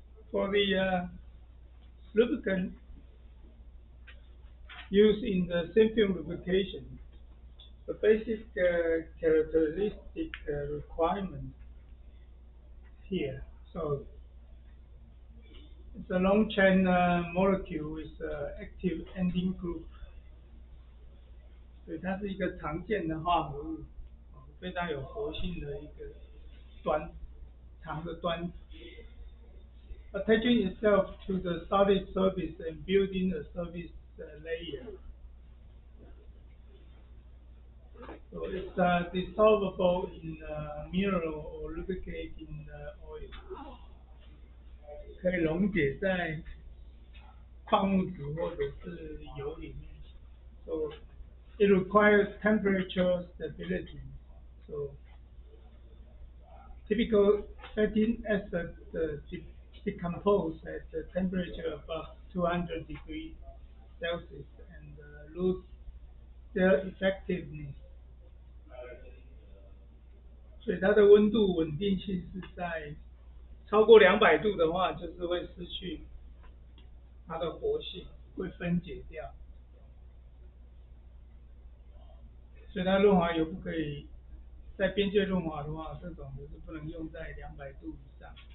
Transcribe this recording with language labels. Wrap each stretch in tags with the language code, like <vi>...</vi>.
<en>For the lubricant used in the thin film lubrication, the basic characteristic requirement here. So it's a long chain molecule with active ending group，</en> <zh>所以它是一个常见的化合物，非常有活性的一个端长的端子。</zh> <en>Attaching itself to the solid surface and building a surface layer. So it's dissolvable in mineral or lubricate in oil，</en> <zh>可以溶解在矿物质或者是油里面。</zh> <en>So it requires temperature stability. So typical fatty acids decompose at a temperature above 200 degrees Celsius and lose their effectiveness.</en> <zh>所以它的温度稳定性是在超过200度的话，就是会失去它的活性，会分解掉。所以它润滑油不可以在边界润滑的话，这种的是不能用在200度以上。</zh>